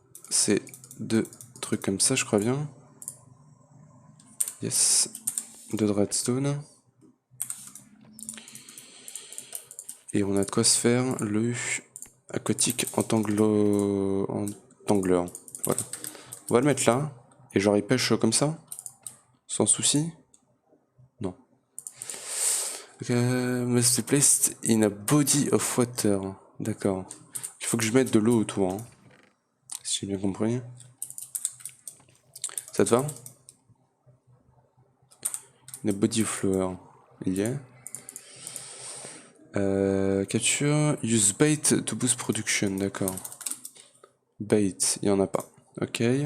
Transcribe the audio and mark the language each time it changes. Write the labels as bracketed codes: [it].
[fr] C'est 2 trucs comme ça, je crois bien. Yes. 2 de redstone. Et on a de quoi se faire le aquatique entangleur. Voilà. On va le mettre là. Et genre il pêche comme ça. Sans souci. Non. [en] Must be placed in a body of water. [fr] D'accord. Il faut que je mette de l'eau autour. Hein. Si j'ai bien compris. Ça te va? [en] In a body of flower. [fr] Il y a. [en] Capture. Use bait to boost production. [fr] D'accord. [en] Bait, [fr] il n'y en a pas. [en] Ok.